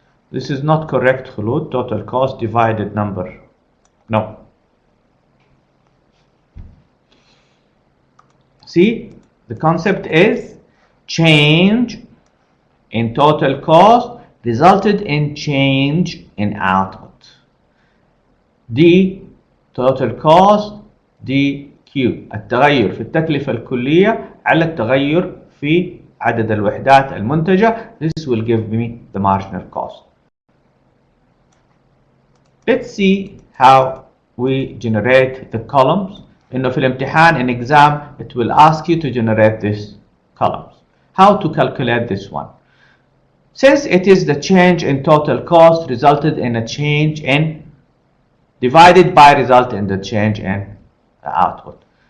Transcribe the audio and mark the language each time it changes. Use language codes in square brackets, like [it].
[en] This is not correct خلود. Total cost divided number. No. See, the concept is change in total cost resulted in change in output. [ar] D total cost dQ التغير في التكلفة الكلية على التغير في عدد الوحدات المنتجة. [en] This will give me the marginal cost. Let's see how we generate the columns. [ar] إنه في الامتحان [en] in exam it will ask you to generate these columns. How to calculate this one? Since it is the change in total cost resulted in a change in divided by result in the change in the output.